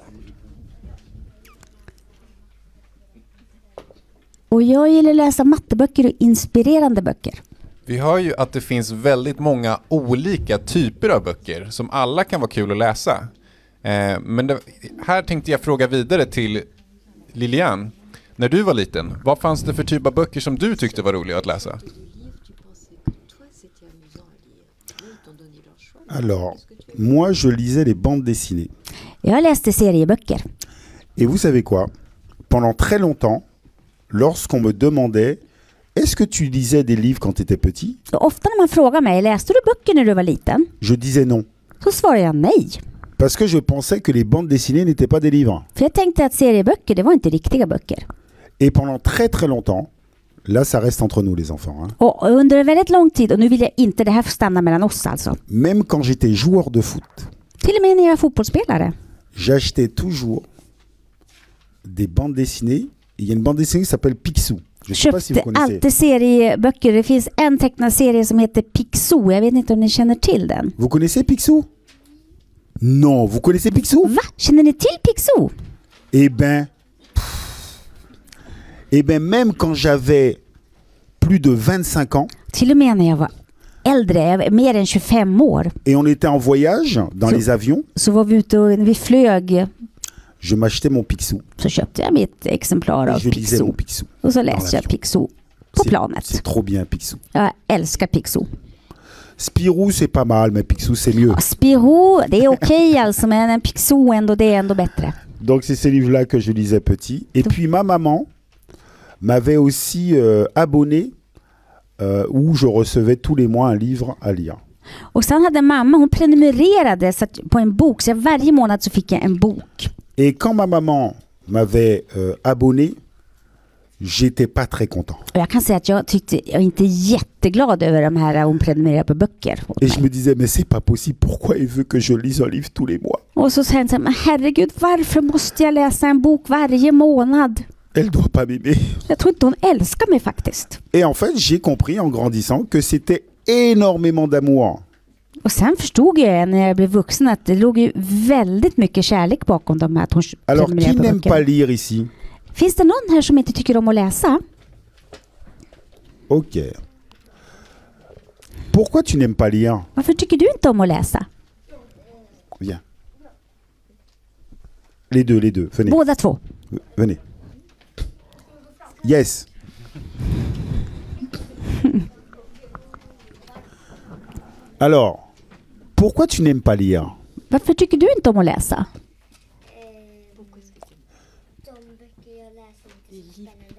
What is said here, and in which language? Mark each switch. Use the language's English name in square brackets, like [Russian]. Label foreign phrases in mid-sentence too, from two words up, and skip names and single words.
[Swedish] Och jag gillar att läsa matteböcker och inspirerande böcker. Vi hör ju att det finns väldigt många olika typer av böcker som alla kan vara kul att läsa. Men här tänkte jag fråga vidare till Lilian. När du var liten, vad fanns det för typ av böcker som du tyckte var roliga att läsa? [French] alors, moi je lisais les bandes dessinées. [Swedish] Jag läste serieböcker. [French] Et vous savez quoi? Pendant très longtemps, lorsqu'on me demandait est-ce que tu lisais des livres quand tu étais petit? [Swedish] Och ofta när man frågar mig, läste du böcker när du var liten? [French] Je disais non. [Swedish] Så svarar jag nej. [French] Parce que je pensais que les bandes dessinées n'étaient pas des livres. [Swedish] För jag tänkte att serieböcker, det var inte riktiga böcker. [French] Et pendant très très longtemps, là ça reste entre nous les enfants, hein. [Swedish] Och under en väldigt lång tid, och nu vill jag inte det här stanna mellan oss alltså. [French] Même quand j'étais joueur de foot, [Swedish] Till och med när jag var fotbollsspelare. [French] j'achetais toujours des bandes dessinées. Il y a une bande dessinée qui s'appelle Picsou. Je sais pas si vous [Swedish] Köpte [French] connaissez. [Swedish] alltid serieböcker. Det finns en tecknad serie som heter Picsou. Jag vet inte om ni känner till den. [French] Vous connaissez Picsou? Non, vous connaissez Picsou? [Swedish] Va? Känner ni till Picsou? [French] Eh ben, même quand j'avais plus de 25 ans [Swedish] Till och med när jag var äldre, jag var mer än 25 år, [French] et on était en voyage dans [Swedish] So- [French] les avions, [Swedish] så var vi ute och vi flög, [French] je m'achetais mon Picsou. [Swedish] så köpte jag mitt exemplar [French] Et [Swedish] av [French] je lisais mon Picsou. [Swedish] Picsou. Och så läste jag [French] l'avion. [Swedish] Picsou på [French] C'est [Swedish] planet. [French] trop bien Picsou. [Swedish] Jag älskar Picsou. [French] Spirou c'est pas mal, mais Picsou c'est mieux. [Swedish] Ja, Spirou, det är okej alltså, men en Picsou ändå, det är ändå bättre. [French] Donc c'est ces livres-là que je lisais petit. Et puis ma maman m'avait aussi abonné où je recevais tous les mois un livre à lire. [Swedish] Och sen hade mamma, hon prenumererade så att, på en bok, så varje månad så fick jag en bok. [French] Et quand ma maman m'avait abonné, j'étais pas très content. [Swedish] Och jag kan säga att jag är inte jätteglad över de här hon prenumererar på böcker åt [French] Et je [Swedish] mig. [French] me disais, mais c'est pas possible, pourquoi il veut que je lise un livre tous les mois? [Swedish] Och så säger han, men herregud, varför måste jag läsa en bok varje månad? [French] Elle doit pas m'aimer. [Swedish] Jag tror inte hon älskar mig faktiskt. [French] Et en fait, j'ai compris en grandissant que c'était énormément d'amour. [Swedish] Och sen förstod jag när jag blev vuxen att det låg ju väldigt mycket kärlek bakom de här att hon [French] Alors, qui [Swedish] prenumererar på [French] n'aime [Swedish] böcker. [French] pas lire ici? [Swedish] Finns det någon här som inte tycker om att läsa? Ok. [French] Pourquoi tu n'aimes pas lire? [Swedish] Varför tycker du inte om att läsa? [French] Viens. Les deux, venez. [Swedish] Båda två. [French] Venez. Yes. Alors, pourquoi tu n'aimes pas lire? [Swedish] Varför tycker du inte om att läsa? De böcker jag läser inte så spännande.